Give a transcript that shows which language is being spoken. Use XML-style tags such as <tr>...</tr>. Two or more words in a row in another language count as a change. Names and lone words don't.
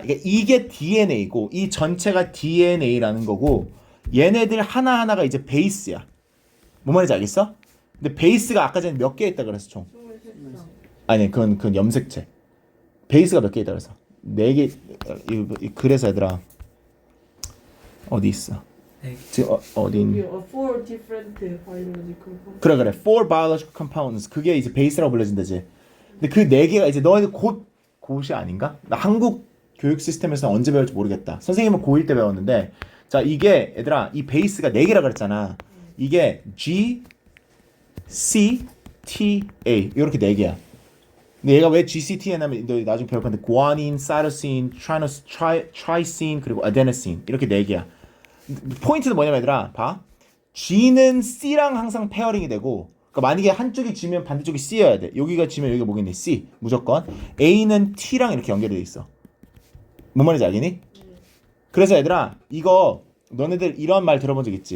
<ko>그러니까 이게 DNA고 이 전체가 DNA라는 거고 얘네들 하나하나가 이제 베이스야. 뭐 말인지 알겠어? 근데 베이스가 아까 전에 몇 개 있다 그랬어 총? 23쌍. 아니 그건 염색체. 베이스가 몇 개 있다 그랬어? 4개. 그래서 얘들아 어디 있어? 지금 어디 있니? 여기</ko> <en>four different biological compounds.</en> <ko>그래</ko> <en>four biological compounds</en> <ko>그게 이제 베이스라고 불려진다지. 근데 그 4개가 이제 너희들 곧이 아닌가? 나 한국 교육 시스템에서 언제 배울지 모르겠다. 선생님은 고1 때 배웠는데 자 이게 얘들아 이 베이스가 4개라 그랬잖아. 이게 G, C, T, A 이렇게 4개야. 근데 얘가 왜 GCT냐면 너 나중에 배울 건데</ko> <en>guanine, cytosine, trypsin</en> <ko>그리고 adenosine 이렇게 4개야. 포인트는 뭐냐면 얘들아 봐. G는 C랑 항상 페어링이 되고 그러니까 만약에 한쪽이 G면 반대쪽이 C여야 돼. 여기가 G면 여기가 뭐겠니? C 무조건. A는 T랑 이렇게 연결이 돼 있어. 뭔 말인지 알겠니? 그래서 얘들아 이거 너네들 이런 말 들어본 적 있지?</ko>